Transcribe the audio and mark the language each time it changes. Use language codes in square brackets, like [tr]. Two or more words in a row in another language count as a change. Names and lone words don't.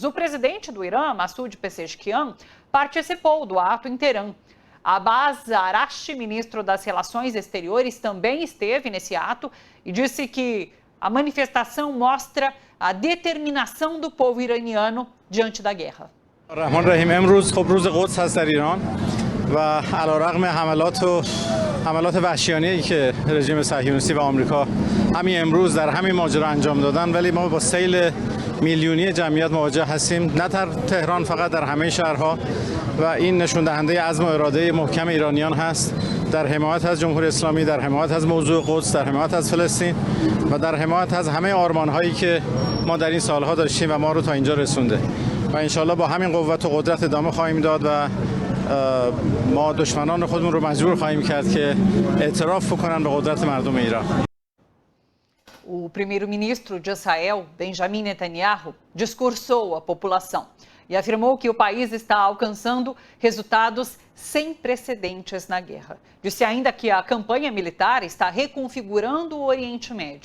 [pt] O presidente do Irã, Massoud Pezeshkian, participou do ato em Teherã. Abbas Araghchi, ministro das Relações Exteriores, também esteve nesse ato e disse que a manifestação mostra a determinação do povo iraniano diante da guerra. [ar] الرحمن الرحیم [fa] امروز خب روز قدس هست در ایران و علیرغم حملات وحشیانه‌ای که رژیم صهیونیستی و آمریکا همین امروز در همین ماجرا انجام دادن، ولی ما با سیل میلیونی جمعیت مواجه هستیم، نه در تهران فقط، در همه شهرها، و این نشون دهنده عزم و اراده محکم ایرانیان هست در حمایت از جمهوری اسلامی، در حمایت از موضوع قدس، در حمایت از فلسطین و در حمایت از همه آرمان‌هایی که ما در این سالها داشتیم و ما رو تا اینجا رسونده. و انشالله با همین قوت و قدرت ادامه خواهیم داد و ما دشمنان خودمون رو مجبور خواهیم کرد که اعتراف بکنن به قدرت مردم ایران. [pt] O primeiro-ministro de Israel, Benjamin Netanyahu, discursou à população e afirmou que o país está alcançando resultados sem precedentes na guerra. Disse ainda que a campanha militar está reconfigurando o Oriente Médio.